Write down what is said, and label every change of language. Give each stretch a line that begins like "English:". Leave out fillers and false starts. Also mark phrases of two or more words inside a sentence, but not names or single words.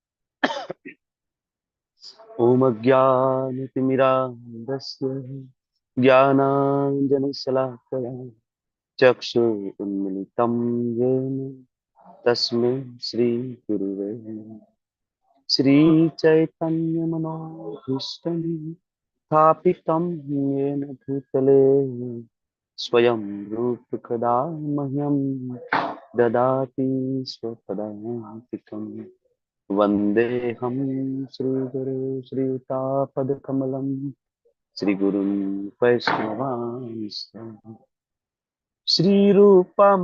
Sanskrit: ओम अज्ञानतिमिरान्धस्य ज्ञानांजनशलाकया चक्षुरुन्मिलितं येन तस्मै श्री गुरुवे नमः. श्रीचैतन्यमनोभीष्टं स्थापितं येन भूतले स्वयं रूप कदा मह्यं ददाति स्वपदान्तिकम्. वन्देऽहं श्रीगुरो श्रीयुतापदकमलं श्रीगुरुं वैष्णवांश्च श्रीरूपं